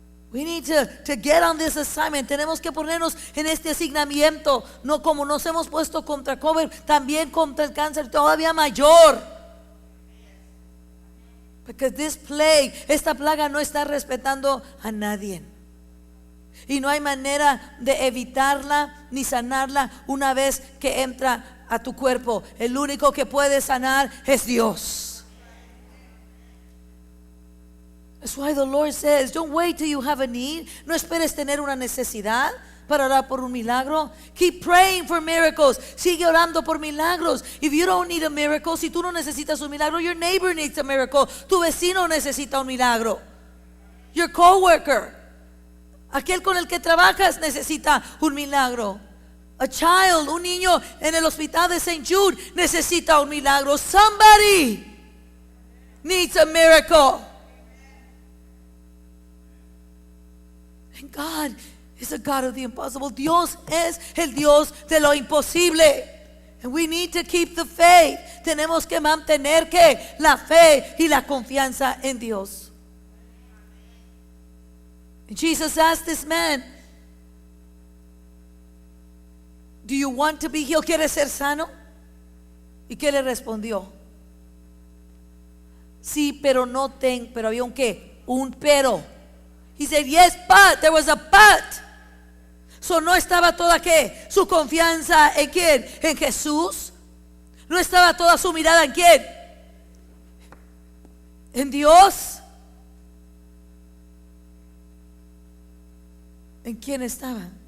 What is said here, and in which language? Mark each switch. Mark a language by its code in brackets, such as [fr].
[en] We need to get on this assignment. [es] Tenemos que ponernos en este asignamiento, no como nos hemos puesto contra COVID, también contra el cáncer todavía mayor. Porque esta plaga no está respetando a nadie. Y no hay manera de evitarla ni sanarla una vez que entra a tu cuerpo. El único que puede sanar es Dios. [en] That's why the Lord says, don't wait till you have a need. [es] No esperes tener una necesidad para orar por un milagro. [en] Keep praying for miracles. [es] Sigue orando por milagros. [en] If you don't need a miracle, [es] si tú no necesitas un milagro, [en] your neighbor needs a miracle. [es] Tu vecino necesita un milagro. [en] Your coworker, [es] aquel con el que trabajas, necesita un milagro. [en] A child, [es] un niño en el hospital de St. Jude necesita un milagro. [en] Somebody needs a miracle. And God is a God of the impossible. [es] Dios es el Dios de lo imposible. [en] And we need to keep the faith. [es] Tenemos que mantener la fe y la confianza en Dios. [en] And Jesus asked this man, do you want to be healed? [es] ¿Quieres ser sano? ¿Y qué le respondió? Sí, pero pero había un qué, un pero. [en] He said, yes, but there was a but. [es] So no estaba toda su confianza en quién, en Jesús. No estaba toda su mirada en quién, en Dios. ¿En quién estaba?